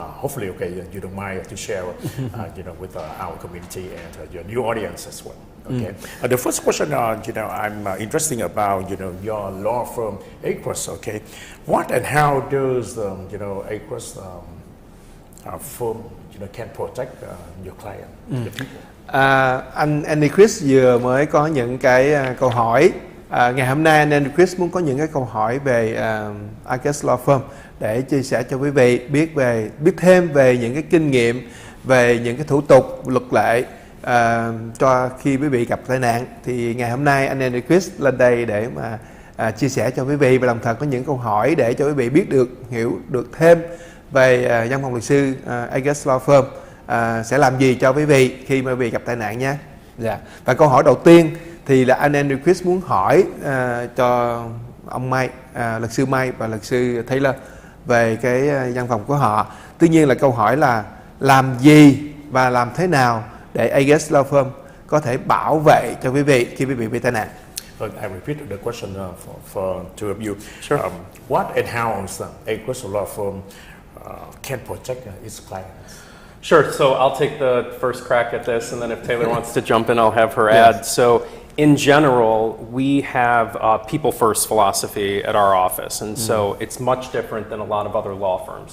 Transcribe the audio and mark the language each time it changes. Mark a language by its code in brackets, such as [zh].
[en] Hopefully, you don't mind to share, with our community and your new audience as well. Okay. The first question, I'm interested about, your law firm, Agruss. Okay, what and how does Agruss firm, can protect your client, the people? [vi] Anh Agruss vừa mới có những cái câu hỏi. Ngày hôm nay anh Agruss muốn có những cái câu hỏi về Agruss Law Firm để chia sẻ cho quý vị biết thêm về những cái kinh nghiệm về những cái thủ tục luật lệ cho khi quý vị gặp tai nạn. Thì ngày hôm nay anh Agruss lên đây để mà chia sẻ cho quý vị, và đồng thời có những câu hỏi để cho quý vị hiểu được thêm về văn phòng luật sư Agruss Law Firm sẽ làm gì cho quý vị khi mà quý vị gặp tai nạn nhé. Dạ. Và câu hỏi đầu tiên thì là anh Agruss muốn hỏi cho ông Mike, luật sư Mike và luật sư Taylor về cái văn phòng của họ. Tuy nhiên là câu hỏi là làm gì và làm thế nào để Agruss Law Firm có thể bảo vệ cho quý vị khi quý vị bị tai nạn. [en] I repeat the question for two of you. Sure. What and how is Agruss Law Firm can protect its clients? Sure. So I'll take the first crack at this, and then if Taylor wants to jump in, I'll have her add. So in general, we have a people first philosophy at our office, and so it's much different than a lot of other law firms.